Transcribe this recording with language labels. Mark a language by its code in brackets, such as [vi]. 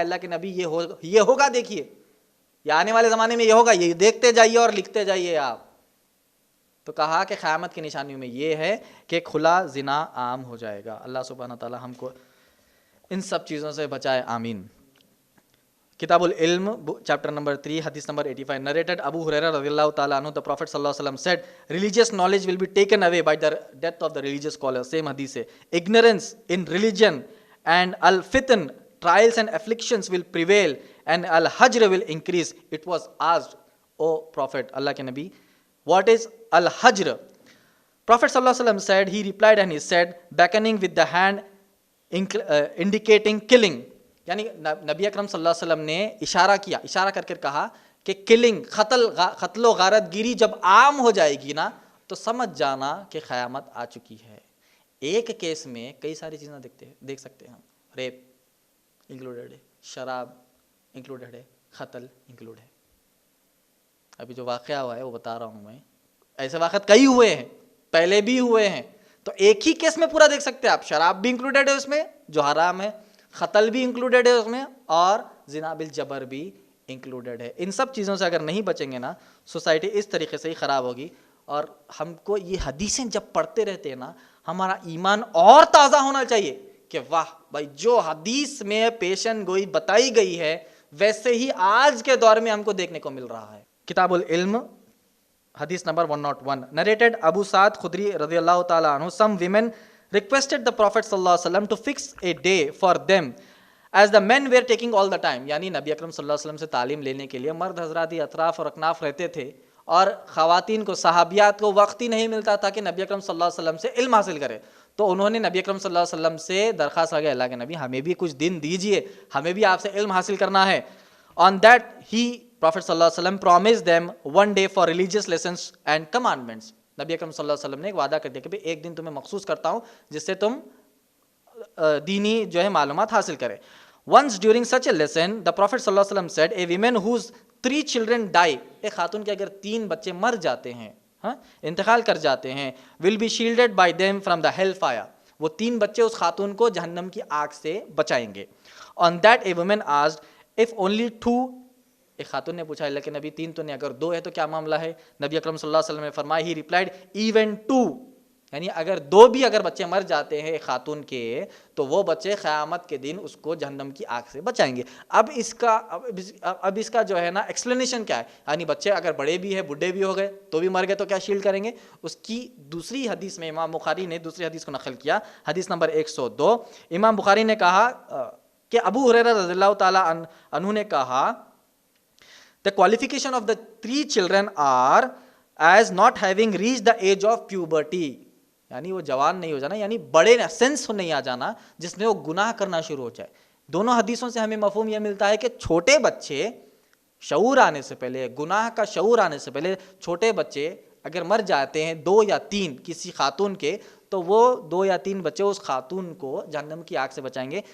[ur] اللہ کے نبی یہ ہوگا دیکھیے، یا آنے والے زمانے میں یہ ہوگا، یہ دیکھتے جائیے اور لکھتے جائیے آپ. تو کہا کہ قیامت کی نشانیوں میں یہ ہے کہ کھلا زنا عام ہو جائے گا. اللہ سبحانہ تعالیٰ ہم کو ان سب چیزوں سے بچائے، آمین. کتاب العلم چیپٹر نمبر 3 حدیث number 85 [en] narrated Abu Hurairah radiyallahu ta'ala anhu, the Prophet sallallahu alaihi wasallam said religious knowledge will be taken away by the death of the religious scholar. Same hadith hai, ignorance in religion and al-fitn, trials and afflictions will prevail and al-hajr will increase. It was asked, O Prophet, [ur] Allah ke Nabi, [en] what is al-hajr? Prophet sallallahu alaihi wasallam said, he replied and he said, beckoning with the hand indicating killing. [ur] یعنی نبی اکرم صلی اللہ علیہ وسلم نے اشارہ کر کے کہا کہ کلنگ قتل و غارت گیری جب عام ہو جائے گی نا تو سمجھ جانا کہ قیامت آ چکی ہے. ایک کیس میں کئی ساری چیزیں دیکھ سکتے ہیں ہم. ریپ انکلوڈیڈ ہے، شراب انکلوڈیڈ ہے، قتل انکلوڈ ہے. ابھی جو واقعہ ہوا ہے وہ بتا رہا ہوں میں، ایسے واقعات کئی ہوئے ہیں، پہلے بھی ہوئے ہیں. تو ایک ہی کیس میں پورا دیکھ سکتے ہیں آپ. شراب بھی انکلوڈیڈ ہے اس میں جو حرام ہے، قتل بھی انکلوڈیڈ ہے اس میں، اور زنا بالجبر بھی انکلوڈیڈ ہے. ان سب چیزوں سے اگر نہیں بچیں گے نا سوسائٹی اس طریقے سے ہی خراب ہوگی. اور ہم کو یہ حدیثیں جب پڑھتے رہتے ہیں نا ہمارا ایمان اور تازہ ہونا چاہیے کہ واہ بھائی جو حدیث میں پیشن گوئی بتائی گئی ہے ویسے ہی آج کے دور میں ہم کو دیکھنے کو مل رہا ہے. کتاب العلم حدیث number 101 [en] narrated Abu Sa'd Khudri radiyallahu ta'ala anhu, some women requested the Prophet sallallahu alaihi wasallam to fix a day for them as the men were taking all the time. [ur] یعنی نبی اکرم صلی اللہ علیہ وسلم سے تعلیم لینے کے لیے مرد حضرات اطراف اور اکناف رہتے تھے اور خواتین کو صحابیات کو وقت ہی نہیں ملتا تھا کہ نبی اکرم صلی اللہ علیہ وسلم سے علم حاصل کرے. تو انہوں نے نبی اکرم صلی اللہ علیہ وسلم سے درخواست کی، اللہ کے نبی ہمیں بھی کچھ دن دیجئے، ہمیں بھی آپ سے علم حاصل کرنا ہے. [en] On that he Prophet صلی اللہ علیہ وسلم promised them one day for religious lessons and commandments. [ur] نبی اکرم صلی اللہ علیہ وسلم نے ایک وعدہ کر دیا کہ ایک دن تمہیں مخصوص کرتا ہوں جس سے تم دینی جو ہے معلومات حاصل کرے. [en] Once during such a lesson the Prophet صلی اللہ علیہ وسلم said a woman whose 3 children die, [ur] ایک خاتون کے اگر 3 بچے مر جاتے ہیں، [en] انتقال کر جاتے ہیں، will be shielded by them from the hell fire. [ur] وہ 3 بچے اس خاتون کو جہنم کی آگ سے بچائیں گے. [en] On that a woman asked if only 2. [ur] ایک خاتون نے پوچھا اللہ کے نبی 3 تو نہیں، اگر 2 ہے تو کیا معاملہ ہے؟ نبی اکرم صلی اللہ علیہ وسلم نے فرمایا [en] he replied even 2. [ur] یعنی اگر 2 بھی اگر بچے مر جاتے ہیں ایک خاتون کے تو وہ بچے قیامت کے دن اس کو جہنم کی آگ سے بچائیں گے. اب اس کا جو ہے نا ایکسپلینیشن کیا ہے؟ یعنی بچے اگر بڑے بھی ہیں بڈھے بھی ہو گئے تو بھی مر گئے تو کیا شیلڈ کریں گے؟ اس کی دوسری حدیث میں امام بخاری نے دوسری حدیث کو نقل کیا، حدیث نمبر 102. امام بخاری نے کہا [en] کہ Abu Hurairah رضی اللہ تعالیٰ عنہ نے کہا the qualification of the 3 children are as not having reached the age of puberty. [ur] یعنی وہ جوان نہیں ہو جانا، یعنی بڑے سینس نہیں آ جانا جس میں وہ گناہ کرنا شروع ہو جائے. دونوں حدیثوں سے ہمیں مفہوم یہ ملتا ہے کہ چھوٹے بچے شعور آنے سے پہلے، گناہ کا شعور آنے سے پہلے چھوٹے بچے اگر مر جاتے ہیں 2 یا 3 کسی خاتون کے تو وہ 2 یا 3 بچے اس خاتون کو جہنم کی آگ سے بچائیں گے.